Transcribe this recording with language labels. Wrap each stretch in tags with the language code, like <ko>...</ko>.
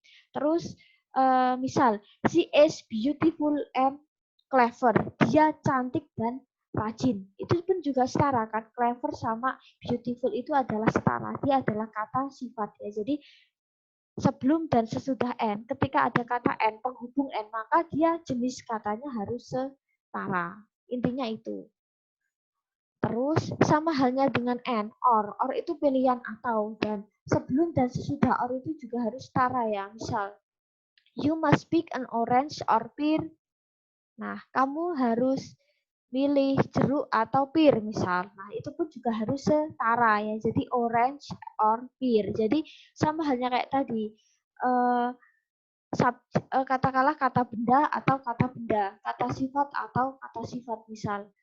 <id>Terus misal</id> <en>she is beautiful and clever.</en> <id>Dia cantik dan rajin. Itu pun juga setara kan. Clever sama beautiful itu adalah setara. Dia adalah kata sifat ya. Jadi sebelum dan sesudah N, ketika ada kata N, penghubung N, maka dia jenis katanya harus setara. Intinya itu. Terus sama halnya dengan N, or. Or itu pilihan atau. Dan sebelum dan sesudah or itu juga harus setara ya. Misal,</id> <en>you must pick an orange or pear.</en> <id>Nah, kamu harus milih jeruk atau pear misal. Nah, itu pun juga harus setara ya. Jadi</id> <en>orange or pear.</en> <id>Jadi sama halnya kayak tadi. Katakanlah kata benda atau kata benda, kata sifat atau kata sifat misal.</id>